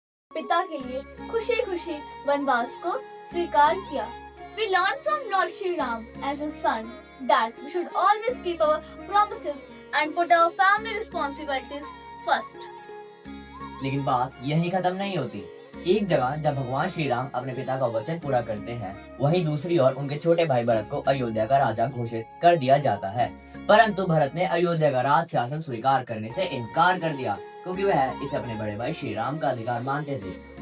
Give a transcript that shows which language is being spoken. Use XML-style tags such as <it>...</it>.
<hi>पिता के लिए खुशी खुशी वनवास को स्वीकार किया।</hi> <en>We learn from Lord Shri Ram as a son that we should always keep our promises and put our family responsibilities first.</en> <hi>लेकिन बात यही खत्म नहीं होती। एक जगह जब भगवान श्री राम अपने पिता का वचन पूरा करते हैं, वहीं दूसरी ओर उनके छोटे भाई भरत को अयोध्या का राजा घोषित कर दिया जाता है। परंतु भरत ने अयोध्या का राज शासन स्वीकार करने से इनकार कर दिया, क्योंकि वह इसे अपने बड़े भाई श्री राम का अधिकार मानते थे।</hi>